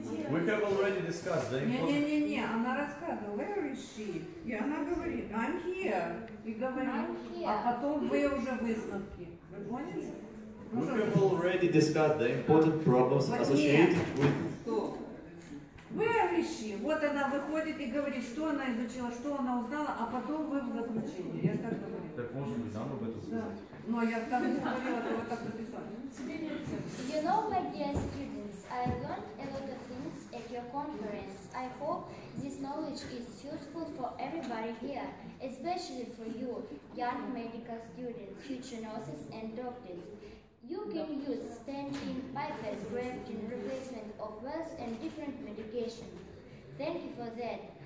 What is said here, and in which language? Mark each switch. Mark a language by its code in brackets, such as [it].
[en] We have already discussed the important... [ru] Не-не-не, она рассказывала, [en] where is she? [ru] И она говорит, [en] I'm here. [ru] И говорит, а потом вы уже выставки. Вы поняли? [en] We have already discussed the important problems associated with... [ru] Стоп. [en] Where is she? [ru] Вот она выходит и говорит, что она изучила, что она узнала, а потом вы в заключении. Я так говорю. Так может быть нам об этом сказать? Но я так не говорила, то вы так написали. [en] You know, my dear students, I learned a lot of things at your conference. I hope this knowledge is useful for everybody here, especially for you, young medical students, future nurses and doctors. You can use stenting, bypass grafting, replacement of wells and different medications. Thank you for that.